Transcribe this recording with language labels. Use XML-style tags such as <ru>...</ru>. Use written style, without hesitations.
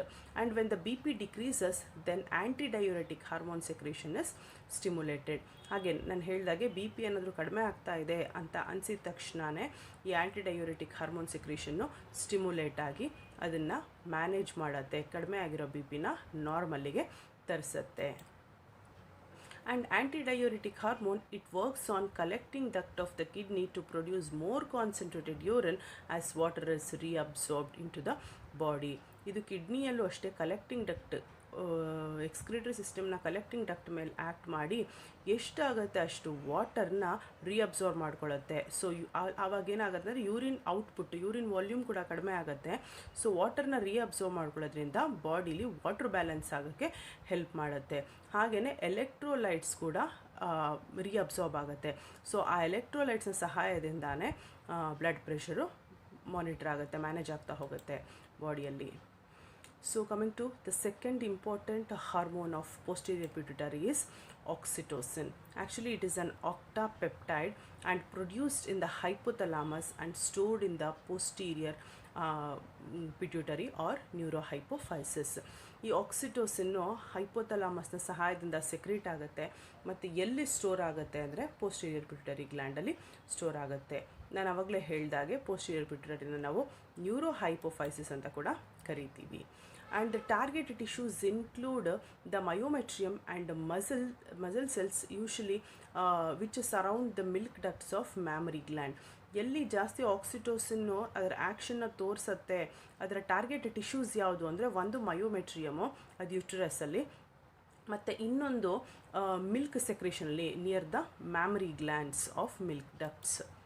<en>And when the B P decreases then antidiuretic hormone secretion is stimulated.</en> <kn>ಹಾಗೆ ನಾನು ಹೇಳಿದಾಗೆ B P ಏನಾದರೂ ಕಡಿಮೆ ಆಗ್ತಾ ಇದೆ ಅಂತ ಅನಿಸಿದ ತಕ್ಷಣವೇ ಈ ಆ್ಯಂಟಿಡಯೂರೆಟಿಕ್ ಹಾರ್ಮೋನ್ ಸೆಕ್ರೇಷನ್ನು ಸ್ಟಿಮ್ಯುಲೇಟ್ ಆಗಿ ಅದನ್ನು ಮ್ಯಾನೇಜ್ ಮಾಡುತ್ತೆ, ಕಡಿಮೆ ಆಗಿರೋ ಬಿ ಪಿನ ನಾರ್ಮಲ್ಲಿಗೆ ತರಿಸುತ್ತೆ.</kn> <en>And antidiuretic hormone, it works on collecting duct of the kidney to produce more concentrated urine as water is reabsorbed into the body.</en> <kn>ಇದು ಕಿಡ್ನಿಯಲ್ಲೂ ಅಷ್ಟೇ ಕಲೆಕ್ಟಿಂಗ್ ಡಕ್ಟ್, ಎಕ್ಸ್ಕ್ರಿಟರಿ ಸಿಸ್ಟಮ್ನ ಕಲೆಕ್ಟಿಂಗ್ ಡಕ್ಟ್ ಮೇಲೆ ಆ್ಯಕ್ಟ್ ಮಾಡಿ ಎಷ್ಟಾಗುತ್ತೆ ಅಷ್ಟು ವಾಟರ್ನ ರೀಅಬ್ಸಾರ್ವ್ ಮಾಡ್ಕೊಳ್ಳುತ್ತೆ. ಸೊ ಆವಾಗ ಏನಾಗುತ್ತೆ ಅಂದರೆ ಯೂರಿನ್ ಔಟ್ಪುಟ್, ಯೂರಿನ್ ವಾಲ್ಯೂಮ್ ಕೂಡ ಕಡಿಮೆ ಆಗುತ್ತೆ. ಸೊ ವಾಟರ್ನ ರೀಅಬ್ಸಾರ್ವ್ ಮಾಡ್ಕೊಳ್ಳೋದ್ರಿಂದ ಬಾಡಿಲಿ ವಾಟರ್ ಬ್ಯಾಲೆನ್ಸ್ ಆಗೋಕ್ಕೆ ಹೆಲ್ಪ್ ಮಾಡುತ್ತೆ. ಹಾಗೆಯೇ ಎಲೆಕ್ಟ್ರೋಲೈಟ್ಸ್ ಕೂಡ ರೀಅಬ್ಸಾರ್ಬ್ ಆಗುತ್ತೆ. ಸೊ ಆ ಎಲೆಕ್ಟ್ರೋಲೈಟ್ಸ್ನ ಸಹಾಯದಿಂದಾನೇ ಬ್ಲಡ್ ಪ್ರೆಷರು ಮಾನಿಟರ್ ಆಗುತ್ತೆ, ಮ್ಯಾನೇಜ್ ಆಗ್ತಾ ಹೋಗುತ್ತೆ ಬಾಡಿಯಲ್ಲಿ.</kn> <en>So coming to the second important hormone of posterior pituitary is oxytocin. Actually it is an octapeptide and produced in the hypothalamus and stored in the posterior pituitary or neurohypophysis.</en> <kn>ಈ ಆಕ್ಸಿಟೋಸಿನ್ನು ಹೈಪೋಥಲಾಮಸ್ನ ಸಹಾಯದಿಂದ secrete ಆಗುತ್ತೆ ಮತ್ತು ಎಲ್ಲಿ store ಆಗುತ್ತೆ ಅಂದರೆ posterior pituitary ಗ್ಲ್ಯಾಂಡಲ್ಲಿ store ಆಗುತ್ತೆ. ನಾನು ಆವಾಗಲೇ ಹೇಳಿದಾಗೆ ಪೋಸ್ಟೀರಿಯರ್ ಪಿಟ್ಯುಟರಿನ ನಾವು ನ್ಯೂರೋಹೈಪೋಫೈಸಿಸ್ ಅಂತ ಕೂಡ ಕರಿತೀವಿ.</kn> <en>And the target tissues include the myometrium and muscle cells usually which surround the milk ducts of mammary gland.</en> <kn>ಎಲ್ಲಿ ಜಾಸ್ತಿ ಆಕ್ಸಿಟೋಸಿನ್ನು ಅದರ ಆ್ಯಕ್ಷನ್ನ ತೋರಿಸುತ್ತೆ, ಅದರ ಟಾರ್ಗೆಟ್ ಟಿಶ್ಯೂಸ್ ಯಾವುದು ಅಂದರೆ ಒಂದು ಮಯೋಮೆಟ್ರಿಯಮು, ಅದು ಯುಟರಸಲ್ಲಿ, ಮತ್ತು ಇನ್ನೊಂದು milk ಸೆಕ್ರೇಷನಲ್ಲಿ</kn> <en>Near the mammary glands of milk ducts.</en>